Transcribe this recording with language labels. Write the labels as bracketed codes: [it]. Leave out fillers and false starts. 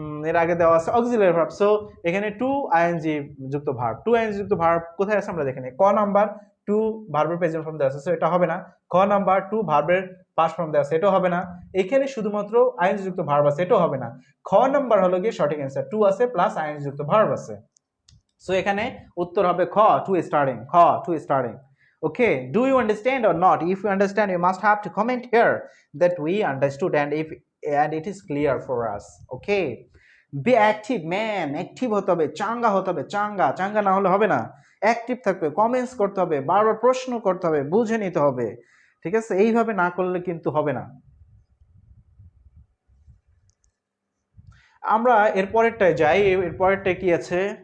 [bn] এর আগে দেওয়া আছে অক্সিলারি ভার্ব। সো এখানে টু আইএনজি যুক্ত ভার্ব, টু আইএনজি যুক্ত ভার্ব কোথায় আছে আমরা দেখে নিই। ক নাম্বার টু ভার্বের প্রেজেন্ট ফর্ম দেওয়া আছে, সো এটা হবে না। খ নাম্বার টু ভার্বের পাস্ট ফর্ম দেওয়া আছে, এটাও হবে না। এখানে শুধুমাত্র আইএনজি যুক্ত ভার্ব আছে, এটাও হবে না। খ নাম্বার হলো গিয়ে সঠিক অ্যান্সার, টু আছে প্লাস আইএনজি যুক্ত ভার্ব আছে। সো এখানে উত্তর হবে খ, টু স্টার্টিং, খ two starting. [en] Okay, do you understand or not? If you understand, you must have to comment here that we understood and it is clear for us. Okay, be active man, [bn] active হতে হবে, চাঙ্গা হতে হবে, চাঙ্গা। চাঙ্গা না হলে হবে না, অ্যাক্টিভ থাকবে, কমেন্টস করতে হবে, বারবার প্রশ্ন করতে হবে, বুঝে নিতে হবে, ঠিক আছে? এইভাবে না করলে কিন্তু হবে না। আমরা এর পরেরটায় যাই। এর পরেরটায় কি আছে?